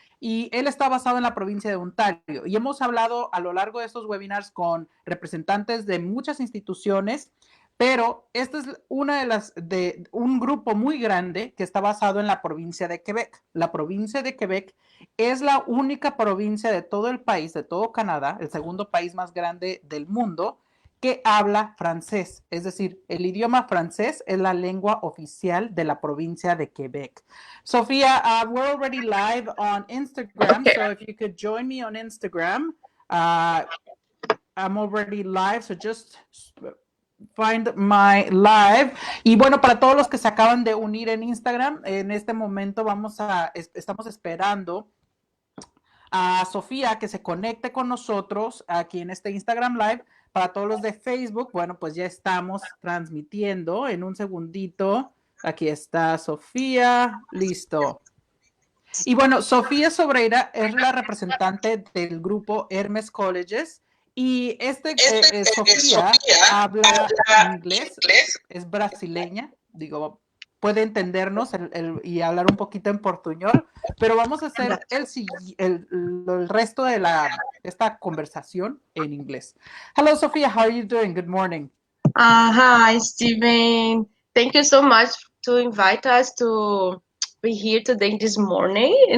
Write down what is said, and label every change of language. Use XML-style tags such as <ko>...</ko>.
<es>Y él está basado en la provincia de Ontario. Y hemos hablado a lo largo de estos webinars con representantes de muchas instituciones, pero esta es una de un grupo muy grande que está basado en la provincia de Quebec. La provincia de Quebec es la única provincia de todo el país, de todo Canadá, el segundo país más grande del mundo, que habla francés. Es decir, el idioma francés es la lengua oficial de la provincia de Quebec.</es> <en>Sofía, we're already live on Instagram, Okay. so if you could join me on Instagram, I'm already live, so just find my live.</en> <es>Y bueno, para todos los que se acaban de unir en Instagram, en este momento estamos esperando a Sofía que se conecte con nosotros aquí en este Instagram Live. Para todos los de Facebook, bueno, pues ya estamos transmitiendo en un segundito. Aquí está Sofía, listo. Y bueno, Sofía Sobreira es la representante del grupo Hermes Colleges y Sofía habla inglés, es brasileña digo, puede entendernos y hablar un poquito en portuñol, pero vamos a hacer el resto de esta conversación en inglés.</es> <en>Hello, Sophia, how are you doing? Good morning. Hi, Steven. Thank you so much to invite us to be here today this morning.</en>